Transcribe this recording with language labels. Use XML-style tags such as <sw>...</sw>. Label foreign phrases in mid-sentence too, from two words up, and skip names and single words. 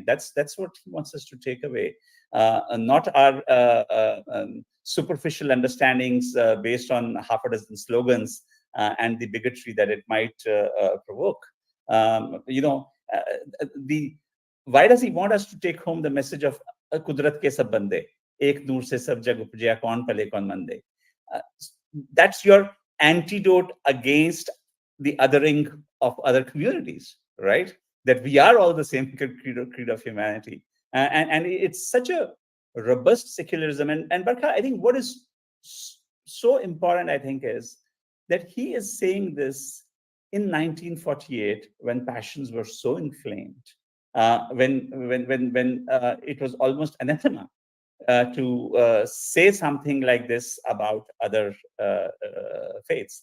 <en>That's what he wants us to take away, not our superficial understandings based on half a dozen slogans and the bigotry that it might provoke. Why does he want us to take home the message of</en> <pa>ਕੁਦਰਤ ਕੇ ਸਭ ਬੰਦੇ, ਏਕ ਨੂਰ ਸੇ ਸਭ ਜਗ ਉਪਜਾਇਆ, ਕੌਣ ਪਲੇ ਕੌਣ ਮੰਦੇ?</pa> <en>That's your antidote against the othering of other communities, right? That we are all the same creed of humanity. And it's such a robust secularism. And Barkha, I think what is so important, I think, is that he is saying this in 1948, when passions were so inflamed, when it was almost anathema to say something like this about other faiths.</en>